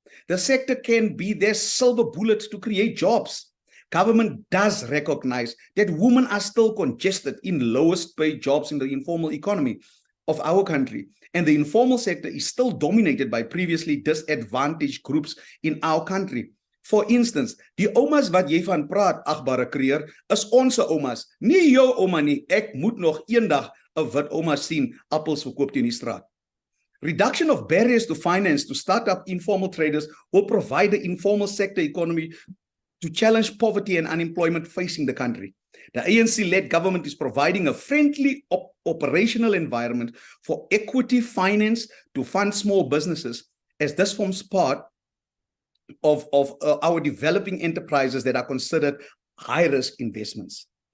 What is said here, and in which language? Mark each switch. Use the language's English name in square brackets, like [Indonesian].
[English] The sector can be their silver bullet to create jobs. Government does recognize that women are still congested in lowest paid jobs in the informal economy. of our country, and the informal sector is still dominated by previously disadvantaged groups in our country. For instance, [Afrikaans] die oumas wat jy van praat, agbare kreer, is ons oumas, nie jou ouma nie. Ek moet nog eendag 'n wit ouma sien appels verkoop teen die straat. [English] Reduction of barriers to finance to start up informal traders will provide the informal sector economy to challenge poverty and unemployment facing the country. The ANC-led government is providing a friendly operational environment for equity finance to fund small businesses, as this forms part of our developing enterprises that are considered high-risk investments.